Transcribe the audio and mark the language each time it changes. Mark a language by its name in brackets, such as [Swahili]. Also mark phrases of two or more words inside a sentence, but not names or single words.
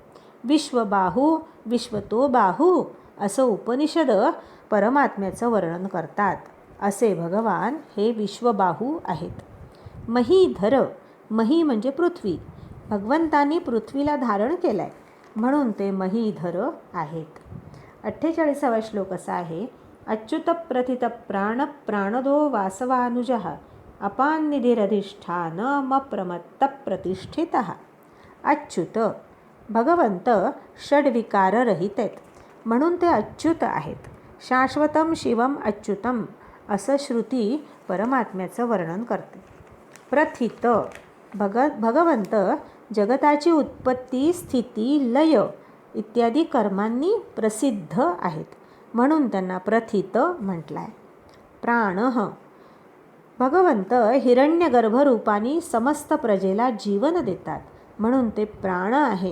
[Marathi] विश्वबाहू, [Sanskrit] विश्वतो बाहू [Marathi] असं उपनिषद परमात्म्याचं वर्णन करतात. असे भगवान हे विश्वबाहू आहेत. महीधर, मही म्हणजे पृथ्वी. भगवंतांनी पृथ्वीला धारण केलं आहे, म्हणून ते महीधर आहेत. 48वा श्लोक असा आहे. [Sanskrit] अच्युत प्रथित प्राण प्राणदो वासवानुजः अपान्निधिरधिष्ठानमप्रमत्त प्रतिष्ठितः. [Marathi] अच्युत, भगवंत षड्विकाररहित आहेत, म्हणून ते अच्युत आहेत. [Sanskrit] शाश्वतम शिवम अच्युतम [Marathi] असं श्रुती परमात्म्याचं वर्णन करते. प्रथित, भगवंत जगताची उत्पत्ती, स्थिती, लय इत्यादी कर्मांनी प्रसिद्ध आहेत, म्हणून त्यांना प्रथित म्हटलं आहे. प्राणः, भगवंत हिरण्यगर्भरूपाने समस्त प्रजेला जीवन देतात, म्हणून ते प्राण आहे.